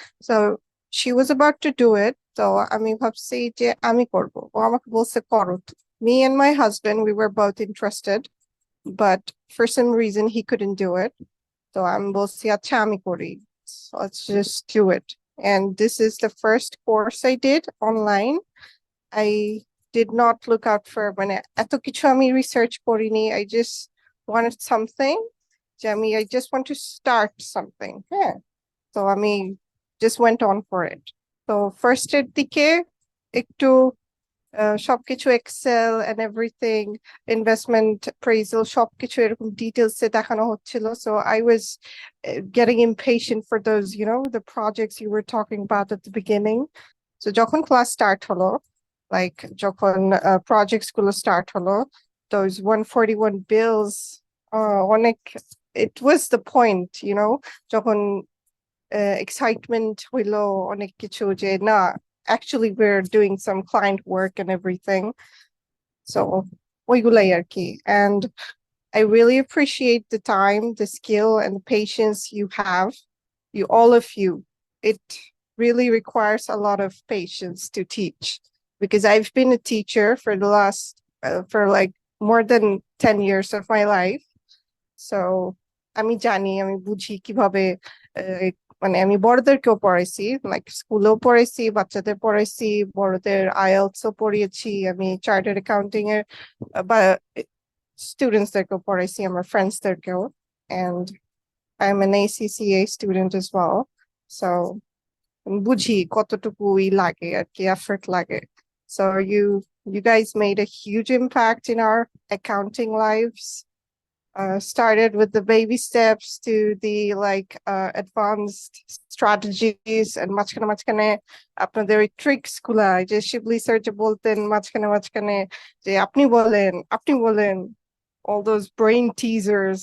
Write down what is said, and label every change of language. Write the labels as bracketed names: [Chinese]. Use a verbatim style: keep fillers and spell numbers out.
[English] So she was about to do it. So [Bangla] আমি ভাবছি যে আমি করব। ও আমাকে বলছে করো। তো। [English] Me and my husband, we were both interested, but for some reason he couldn't do it. So [Bangla] আমি বলছি আচ্ছা আমি করি। [English] So let's just do it. And this is the first course I did online. I did not look out for [Bangla] মানে এত কিছু আমি research করিনি। [English] I just wanted something. Jamie, I just want to start something. Yeah. So I mean, just went on for it. [Bangla] So first এর দিকে একটু আহ, সবকিছু [English] Excel and everything, [Bangla] investment appraisal সবকিছু এরকম ডিটেলস এ দেখানো হচ্ছিল। [English] So I was getting impatient for those, you know, the projects you were talking about at the beginning. [Bangla] So যখন class start হলো, লাইক যখন প্রজেক্টস গুলো স্টার্ট হলো, those ওয়ান ফোর্টি ওয়ান বিলস অনেক, [English] it was the point, you know, [Bangla] যখন excitement হইলো অনেক কিছু যে না [English] actually we're doing some client work and everything. [Bangla] So ওইগুলাই আর কি। [English] And I really appreciate the time, the skill and the patience you have, you all of you. It really requires a lot of patience to teach because I've been a teacher for the last uh, for like more than ten years of my life. [Bangla] So আমি জানি, আমি বুঝি কিভাবে আহ, মানে আমি বড়দেরকেও পড়াইছি, like স্কুলেও পড়াইছি, বাচ্চাদের পড়াইছি, বড়দের আইএলস ও পড়িয়েছি, আমি চার্টার্ড অ্যাকাউন্টিং এর আহ, বা স্টুডেন্টসদেরকেও পড়াইছি, আমার ফ্রেন্ডসদেরকেও। [English] And I am an ACCA student as well. [Bangla] So বুঝি কতটুকুই লাগে আর কি, এফর্ট লাগে। [English] So you you guys made a huge impact in our accounting lives. Uh, started with the baby steps to the like uh, advanced strategies [Bangla] and মাঝখানে মাঝখানে আপনাদের ওই ট্রিক্স গুলা, এই যে শিবলি স্যার যে বলতেন মাঝখানে মাঝখানে যে আপনি বলেন আপনি বলেন, [English] all those brain teasers.